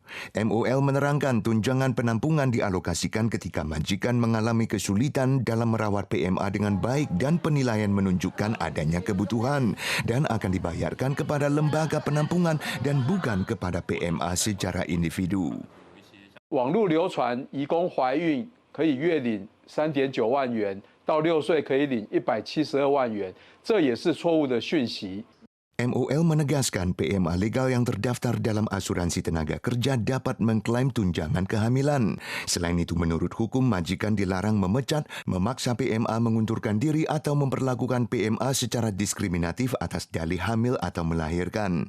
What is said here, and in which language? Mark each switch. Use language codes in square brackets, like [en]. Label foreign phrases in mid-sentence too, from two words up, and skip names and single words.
[id] MOL menerangkan tunjangan penampungan dialokasikan ketika majikan mengalami kesulitan dalam merawat PMA dengan baik dan penilaian menunjukkan adanya kebutuhan dan akan dibayarkan kepada lembaga penampungan dan bukan kepada PMA secara individu. [zh] 网络流传，移工怀孕可以月领3.9万元，到6岁可以领172万元，这也是错误的讯息。 [id] MOL menegaskan PMA legal yang terdaftar dalam asuransi tenaga kerja dapat mengklaim tunjangan kehamilan. Selain itu, menurut hukum, majikan dilarang memecat, memaksa PMA mengundurkan diri atau memperlakukan PMA secara diskriminatif atas dalih hamil atau melahirkan.